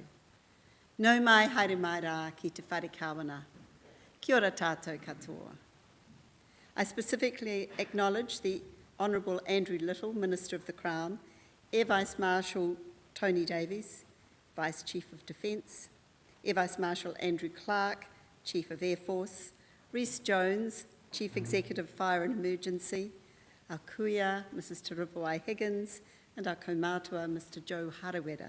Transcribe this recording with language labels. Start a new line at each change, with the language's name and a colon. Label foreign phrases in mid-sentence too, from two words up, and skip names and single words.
Māori: Nau mai haere mai rā ki te whare kawana. Kia ora tātou katoa.
English: I specifically acknowledge the Honourable Andrew Little, Minister of the Crown, Air Vice Marshal Tony Davies, Vice Chief of Defence, Air Vice Marshal Andrew Clarke, Chief of Air Force, Rhys Jones, Chief Executive Fire and Emergency, our kuia, Mrs Tiripuai Higgins, and our kaumātua, Mr Joe Harawera.